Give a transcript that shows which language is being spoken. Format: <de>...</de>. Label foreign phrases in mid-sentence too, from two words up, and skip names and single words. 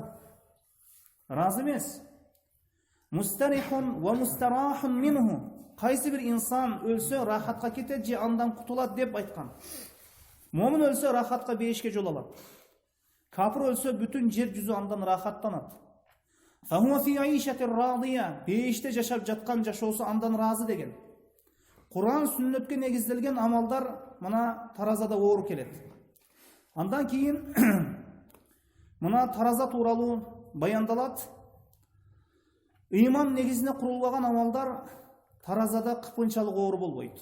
<ky>Разы эмес.</ky> <ar>مستريح ومستراح منه.</ar> <ky>Кайсы бир инсан өлсө рахатка кетет же андан кутулат деп айткан. Момун өлсө рахатка бейишке жол алат. Капыр өлсө бүтүн жер жүзү андан рахаттанат.</ky> <ar>فهو في عيشة راضية.</ar> <ky>Бейиште жашап жаткан жашоосу андан разы деген. Кур'ан сүннөткө негизделген амалдар мына таразада оор келет. Андан кийин мына тараза тууралуу баяндалат. Ыйман негизине курулган амалдар таразада кыпынчалык оор болбойт.</ky>